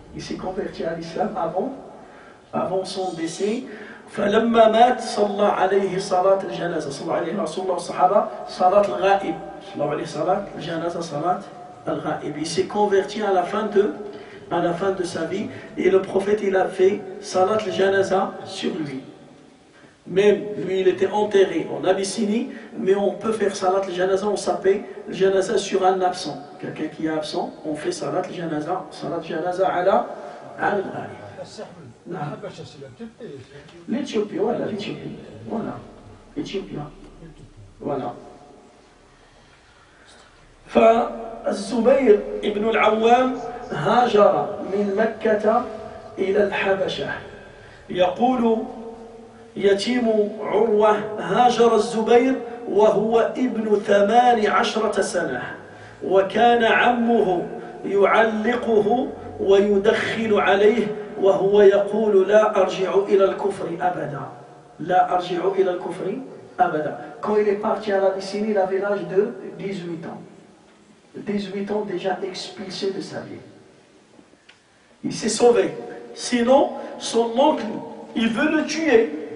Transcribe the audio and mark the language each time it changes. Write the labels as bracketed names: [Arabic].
[French] Il s'est converti à l'islam avant son décès. [Arabic] فلما مات صلى عليه صلاة الجنازة. صلى عليه رسول الله والصحابة صلاة الغائب. صلى عليه صلاة الجنازة صلاة الغائب. [French] Il s'est converti à la fin de sa vie et le prophète il a fait salat al-janaza sur lui. Même lui il était enterré en Abyssinie, mais on peut faire salat al-janaza, on s'appelle al-janaza sur un absent. Quelqu'un qui est absent, on fait salat al-janaza ala al-ghaib. L'Éthiopie, voilà, l'Éthiopie. Voilà, l'Éthiopie. Voilà. [Arabic] فالزبير ابن العوام هاجر من مكة إلى الحبشة. يقول يتيم عروة هاجر الزبير وهو ابن 18 سنة وكان عمه يعلقه ويدخل عليه وهو يقول لا أرجع إلى الكفر أبدا. لا أرجع إلى الكفر أبدا. [French] Quand il est parti à l'Abyssinie, il avait l'âge de 18 ans. 18 ans déjà expulsé de sa vie. Il s'est sauvé. Sinon, son oncle, il veut le tuer.